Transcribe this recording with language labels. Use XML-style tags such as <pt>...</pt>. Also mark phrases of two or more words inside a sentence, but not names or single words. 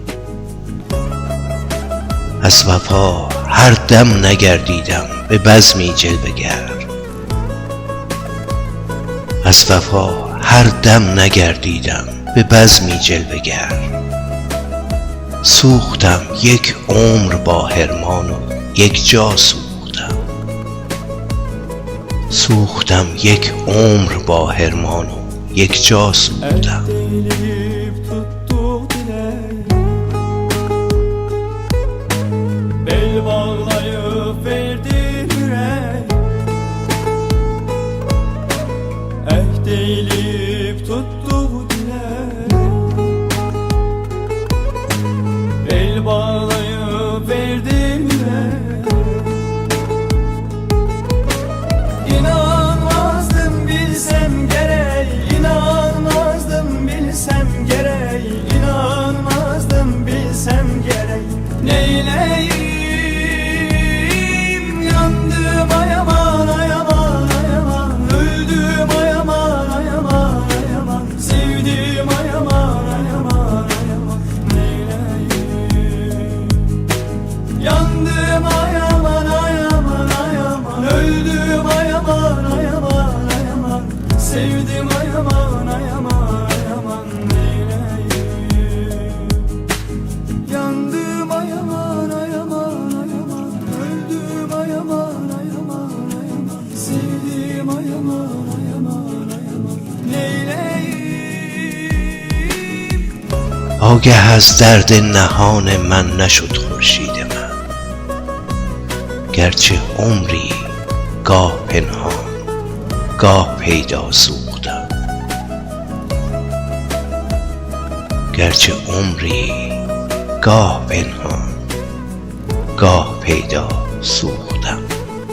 <fa>از وفا هر دم نگردیدم به بزمی جلوه‌گر، از وفا هر دم نگردیدم به بزمی جلوه‌گر. سوختم یک عمر با حرمان و یک جا سوختم. سوختم یک عمر با حرمان و یک جا سوختم.</fa> <tr>Eğilip tuttu dilek, bel bağlayıp verdi yürek. Eğilip tuttu dilek, bel bağlayıp verdi yürek. İnanmazdım bilsem gerek, inanmazdım bilsem gerek, inanmazdım bilsem gerek, neyleyim. Yandım ay aman ay aman ay aman, öldüm ay aman ay aman ay aman, sevdim ay aman ay aman ay aman, neyleyim. Yandım ay aman ay aman ay aman, öldüm ay aman ay aman ay aman, sevdim ay aman ay aman ay aman, neyleyim. Yandım ay aman ay aman ay aman, öldüm ay aman ay aman ay aman, sevdim ay aman ay aman ay aman, neyleyim.</tr> <fa>آگه از درد نهان من نشد خورشید من، گرچه عمری گاه پنهان گاه پیدا سوختم. گرچه عمری گاه پنهان گاه پیدا سوختم.</fa>